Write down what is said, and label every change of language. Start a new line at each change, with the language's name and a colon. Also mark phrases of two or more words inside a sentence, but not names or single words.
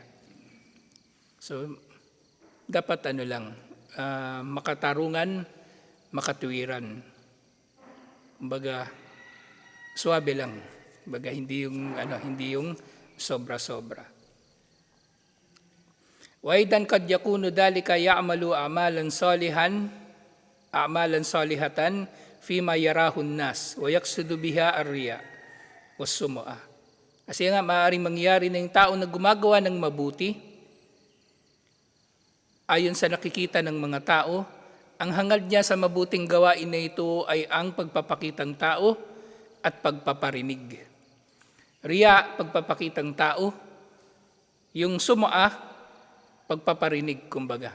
Filipino: So, dapat makatarungan, makatuwiran. Kumbaga, suwabe lang. Kumbaga, hindi yung sobra-sobra.
Arabic: وأيضا قد يكون ذلك يعمل أعمالا صالحة فيما يراه الناس ويقصد بها الرياء والسمعة.
Filipino: Kasi nga, maaaring mangyari na yung tao na gumagawa ng mabuti, ayon sa nakikita ng mga tao, ang hangad niya sa mabuting gawain na ito ay ang pagpapakitang tao at pagpaparinig. Riya, pagpapakitang tao, yung sum'a, pagpaparinig, kumbaga.